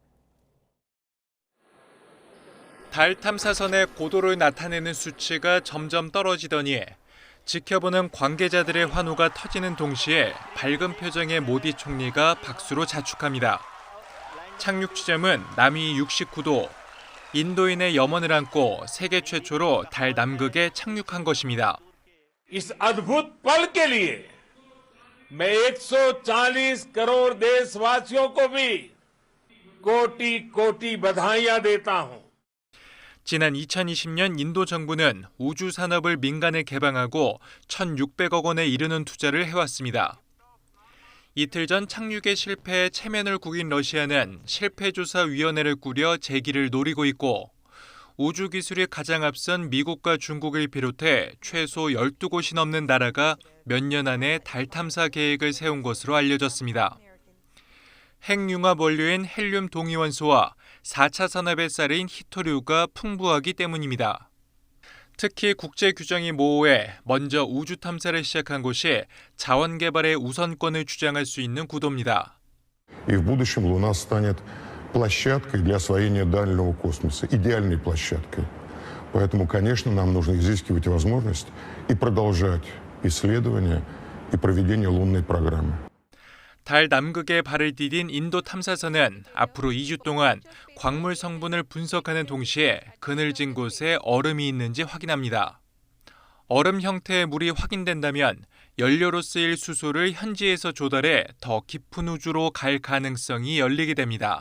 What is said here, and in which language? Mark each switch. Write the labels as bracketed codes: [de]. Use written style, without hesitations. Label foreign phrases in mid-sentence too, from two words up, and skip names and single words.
[ko] 달 탐사선의 고도를 나타내는 수치가 점점 떨어지더니 지켜보는 관계자들의 환호가 터지는 동시에 밝은 표정의 모디 총리가 박수로 자축합니다. 착륙 지점은 남위 69도, 인도인의 염원을 안고 세계 최초로 달 남극에 착륙한 것입니다. [hi] इस अद्भुत पल के लिए मैं 140 करोड़ देशवासियों को भी कोटि-कोटि बधाइयां देता हूं. [ko] 지난 2020년 인도 정부는 우주 산업을 민간에 개방하고 1,600억 원에 이르는 투자를 해왔습니다. 이틀 전 착륙에 실패해 체면을 구긴 러시아는 실패조사위원회를 꾸려 재기를 노리고 있고 우주 기술이 가장 앞선 미국과 중국을 비롯해 최소 12곳이 넘는 나라가 몇 년 안에 달 탐사 계획을 세운 것으로 알려졌습니다. 핵융합 원료인 헬륨 동위원소와 4차 산업의 쌀인 히토류가 풍부하기 때문입니다. 특히 국제 규정이 모호해 먼저 우주 탐사를 시작한 곳이 자원 개발의 우선권을 주장할 수 있는 구도입니다. [ru] И в будущем Луна станет площадкой для освоения дальнего космоса, идеальной площадкой. Поэтому, конечно, нам нужно изыскивать возможность и продолжать исследования и проведение лунной программы. [ko] 달 남극에 발을 디딘 인도 탐사선은 앞으로 2주 동안 광물 성분을 분석하는 동시에 그늘진 곳에 얼음이 있는지 확인합니다. 얼음 형태의 물이 확인된다면 연료로 쓰일 수소를 현지에서 조달해 더 깊은 우주로 갈 가능성이 열리게 됩니다.